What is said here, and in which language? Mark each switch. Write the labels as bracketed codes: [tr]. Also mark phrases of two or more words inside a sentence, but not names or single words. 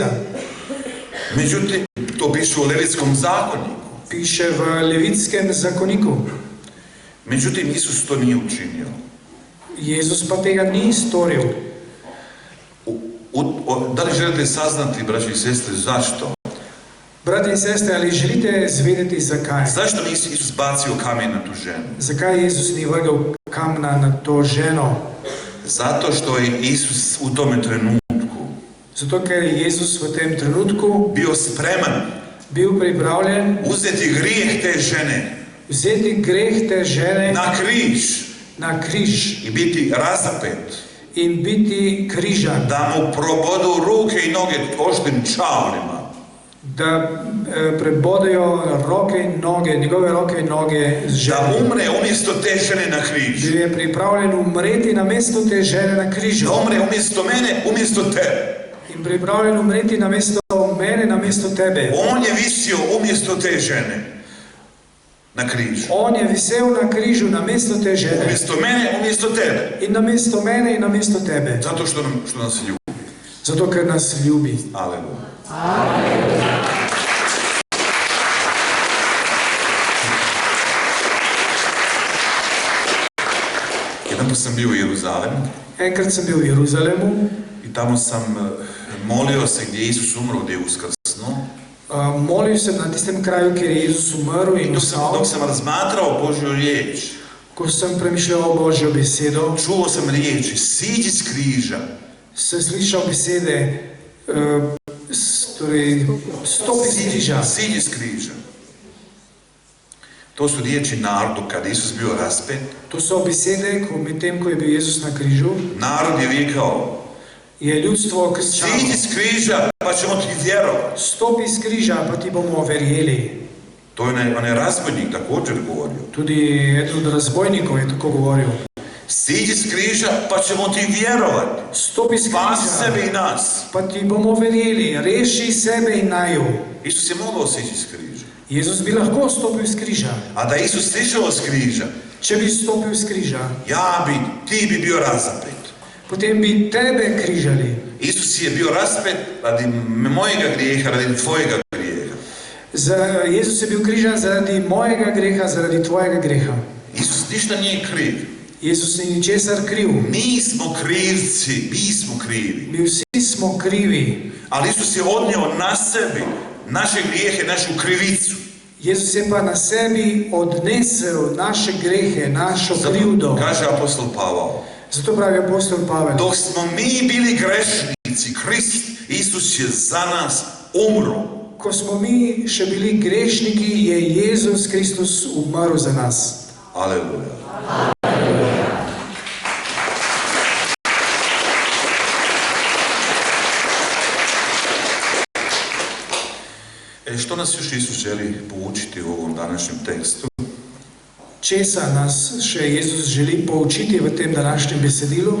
[hr] Međutim, to piše u Levitskom zakoniku. [sl] Piše v Levitskem zakoniku. [hr] Međutim, Isus to nije učinio. [sl] Jezus pa tega ni storil. [hr] Da li želite saznati, braći i sestre, zašto? [sl] Brati in sestre, ali želite zvedeti zakaj? [hr] Zašto ni Isus bacio kamen na tu ženu? [sl] Zakaj Jezus ni vrgel kamna na to ženo? [hr] Zato što je Isus u tome trenutku [sl] Zato, ker je Jezus v tem trenutku [hr] bio spreman [sl] bil pripravljen [hr] uzeti grijeh te žene [sl] vzeti greh te žene [hr] na križ i biti razapet, [sl] in biti križan, [hr] da mu probodu ruke i noge oštrim čavlima, [sl] da prebodejo roke in noge, njegove roke in noge z [hr] da žene. umre umjesto te žene na križ, [sl] Da je pripravljen umreti na mesto te žene na križu. [hr] da umre umjesto mene, umjesto tebe. [sl] In pripravljen umreti na mesto mene, na mesto tebe. [hr] On je visio umjesto te žene na križu. [sl] On je visel na križu na mesto te žene. [hr] Umjesto mene, umjesto tebe. [sl] In na mesto mene in na mesto tebe. [hr] Zato što nas ljubi. [sl] Zato, ker nas ljubi. [hr] Aleluja. Jedanput sam bio u Jeruzalemu [sl] Enkrat sem bil v Jeruzalemu, [hr] i tamo sam molio se gdje je Isus umro, gdje je uskrsnuo. [sl] molil sem na tistem kraju, kjer je Jezus umrl in [hr] Dok [sl] vstal. [hr] sam razmatrao Božju riječ, [sl] Ko sem premišljal Božjo besedo, [hr] čuo sam riječi, siđi s križa. [sl] sem slišal besede, torej, stopi z križa. [hr] Siđi s križa. To su riječi narodu kad je Isus bio raspet. [sl] To so besede, medtem ko je bil Jezus na križu, [hr] Narod je vikao, [sl] je ljudstvo kričalo: [hr] siđi s križa pa ćemo ti vjerovati. [sl] stopi z križa, pa ti bomo verjeli. [hr] To je onaj razbojnik također govorio. [sl] Tudi eden od razbojnikov je tako govoril: [hr] Siđi s križa pa ćemo ti vjerovati. [sl] stopi z [hr] Spasi [sl] križa, [hr] sebe i nas. [sl] pa ti bomo verjeli, reši sebe in naju. [hr] Isus je mogao sići s križa. [sl] Jezus bi lahko stopil z križa. [hr] A da je Isus sišao s križa, [sl] Če bi stopil z križa, [hr] ti bi bio razapet. [sl] potem bi tebe križali. [hr] Isus je bio raspet radi mojega grijeha, radi tvojega grijeha. [sl] Jezus je bil križan zaradi mojega greha, zaradi tvojega greha. [hr] Isus ništa nije kriv. [sl] Jezus ni ničesar kriv. [hr] Mi smo krivci, mi smo krivi. [sl] Mi vsi smo krivi. [hr] Ali Isus je odnio na sebi naše grijehe, našu krivicu. [sl] Jezus je pa na sebi odnesel naše grehe, našo krivdo. [hr] Kaže apostol Pavao. [sl] Zato pravi apostol Pavel: [hr] Dok smo mi bili grešnici, Krist, Isus je za nas umro. [sl] ko smo mi še bili grešniki, je Jezus Kristus umrl za nas. [hr] Aleluja. Što nas još Isus želi poučiti u ovom današnjem tekstu? [sl] Česa nas še Jezus želi poučiti v tem današnjem besedilu?